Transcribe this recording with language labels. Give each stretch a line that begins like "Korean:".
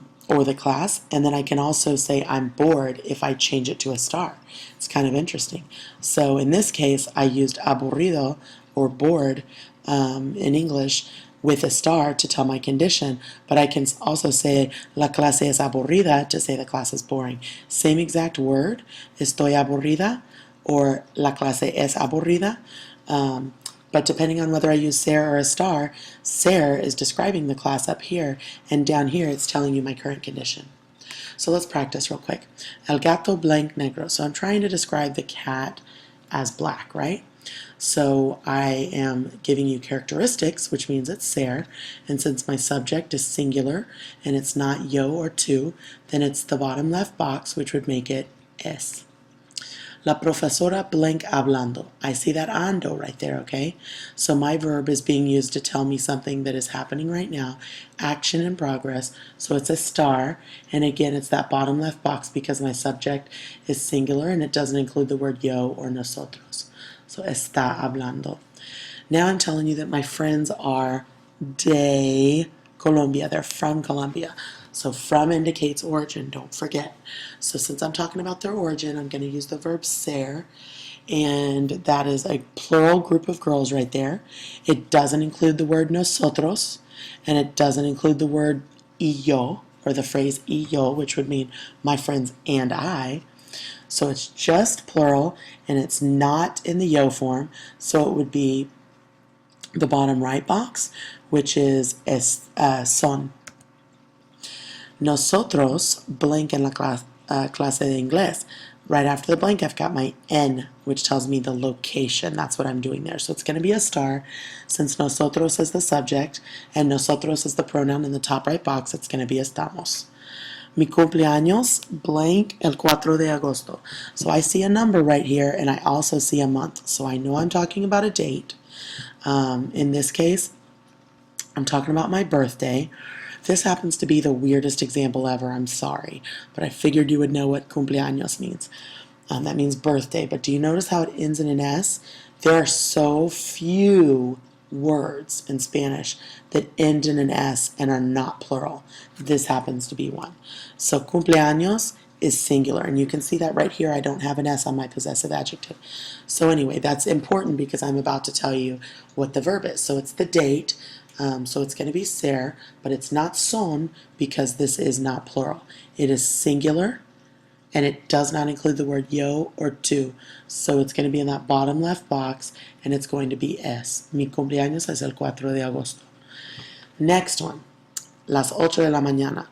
English: or the class, and then I can also say I'm bored if I change it to estar. It's kind of interesting. So in this case, I used aburrido or bored in English with estar to tell my condition, but I can also say
Spanish: la clase es aburrida
English: to say the class is boring. Same exact word,
Spanish: estoy aburrida
English: or
Spanish: la clase es aburrida.
English: But depending on whether I use ser or estar, ser is describing the class up here, and down here it's telling you my current condition. So let's practice real quick.
Spanish: El gato blanc negro.
English: So I'm trying to describe the cat as black, right? So I am giving you characteristics, which means it's ser, and since my subject is singular and it's not yo or tu, then it's the bottom left box, which would make it es.
Spanish: La profesora blank hablando.
English: I see that ando right there, okay? So my verb is being used to tell me something that is happening right now, action in progress. So it's estar, and again, it's that bottom left box because my subject is singular and it doesn't include the word yo or nosotros.
Spanish: So está hablando.
English: Now I'm telling you that my friends are
Spanish: de Colombia.
English: They're from Colombia. So from indicates origin, don't forget. So since I'm talking about their origin, I'm going to use the verb ser, and that is a plural group of girls right there. It doesn't include the word nosotros, and it doesn't include the word
Spanish: y yo,
English: or the phrase y yo, which would mean my friends and I. So it's just plural, and it's not in the yo form, so it would be the bottom right box, which is son.
Spanish: Nosotros, blank en la clase de inglés.
English: Right after the blank, I've got my N, which tells me the location. That's what I'm doing there. So it's going to be estar. Since nosotros is the subject and nosotros is the pronoun in the top right box, it's going to be estamos.
Spanish: Mi cumpleaños, blank, el 4 de agosto.
English: So I see a number right here, and I also see a month. So I know I'm talking about a date. In this case, I'm talking about my birthday. This happens to be the weirdest example ever, I'm sorry, but I figured you would know what cumpleaños means. That means birthday, but do you notice how it ends in an S? There are so few words in Spanish that end in an S and are not plural. This happens to be one. So cumpleaños is singular, and you can see that right here I don't have an S on my possessive adjective. So anyway, that's important because I'm about to tell you what the verb is. So it's the date. So it's going to be ser, but it's not son because this is not plural. It is singular, and it does not include the word yo or tu. So it's going to be in that bottom left box, and it's going to be es.
Spanish: Mi cumpleaños es el 4 de agosto.
English: Next one,
Spanish: las 8 de la mañana.